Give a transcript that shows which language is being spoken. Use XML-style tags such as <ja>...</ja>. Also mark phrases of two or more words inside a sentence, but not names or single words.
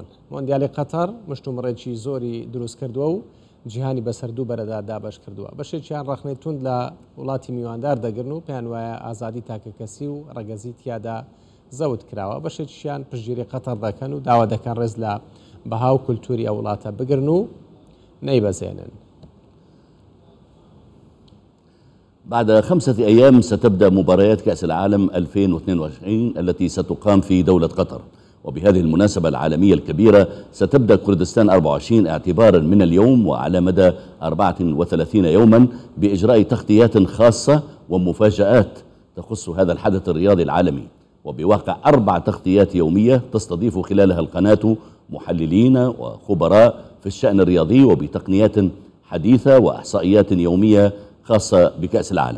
<ckb>مۆندیالی قەتەر مشتومڕێکی زۆری دروست کردووە و جیهانی بەسەردوو بەرەدا دابەش کردووە. بەشێکیان ڕەخنەی توند لە وڵاتی میواندار دەگرن و پێیان وایە ئازادی تاکەکەسی و ڕەگەزی تیادا زەوت کراوە. بەشێکیان پشتگیری قەتەر دەکەن و داوا دەکەن ڕێز لە بەهاو کولتوری ئەو وڵاتە بگرن و نەیبەزێنن.</ckb> <ar>بعد 5 أيام ستبدأ مباريات كأس العالم 2022 التي ستقام في دولة قطر، وبهذه المناسبة العالمية الكبيرة ستبدأ كردستان 24 اعتبارا من اليوم وعلى مدى 34 يوما بإجراء تغطيات خاصة ومفاجآت تخص هذا الحدث الرياضي العالمي، وبواقع 4 تغطيات يومية تستضيف خلالها القناة محللين وخبراء في الشأن الرياضي وبتقنيات حديثة وإحصائيات يومية خاصة بكأس العالم.</ar>